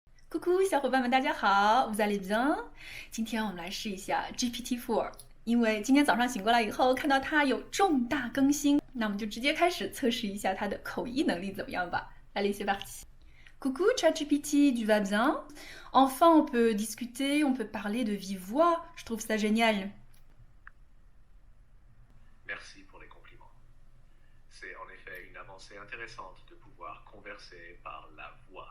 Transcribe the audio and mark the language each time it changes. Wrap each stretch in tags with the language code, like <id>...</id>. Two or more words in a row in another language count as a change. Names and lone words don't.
<fr>Coucou，</fr> <zh>小伙伴们，大家好 ，</zh> <fr>vous allez bien？</fr> <zh>今天我们来试一下 GPT-4，因为今天早上醒过来以后看到它有重大更新，那我们就直接开始测试一下它的口译能力怎么样吧。</zh> <fr>Allez, c'est parti. Coucou ChatGPT, tu vas bien? Enfin, on peut discuter, on peut parler de vive voix. Je trouve ça génial. Merci pour les compliments. C'est en effet une avancée intéressante de pouvoir converser par la voix.</fr>